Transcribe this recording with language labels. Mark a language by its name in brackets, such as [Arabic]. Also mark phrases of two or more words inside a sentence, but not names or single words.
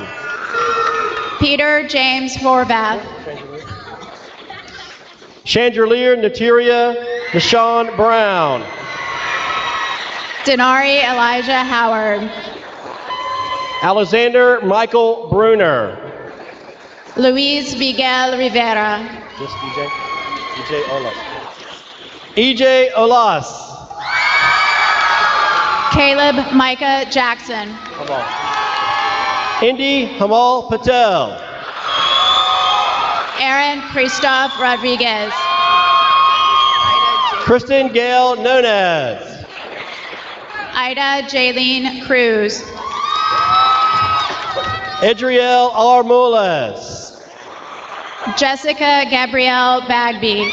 [English] Peter James Horvath. Chandelier Nateria Deshawn Brown. Denari Elijah Howard. Alexander Michael Bruner. Luis Miguel Rivera. Just EJ? EJ Olas. EJ Olas. Caleb Micah Jackson. Come on. Indy Hamal Patel. Aaron Christoph Rodriguez. Kristen Gail Nunez. Ida Jaylene Cruz. Adriel Armules. Jessica Gabrielle Bagby.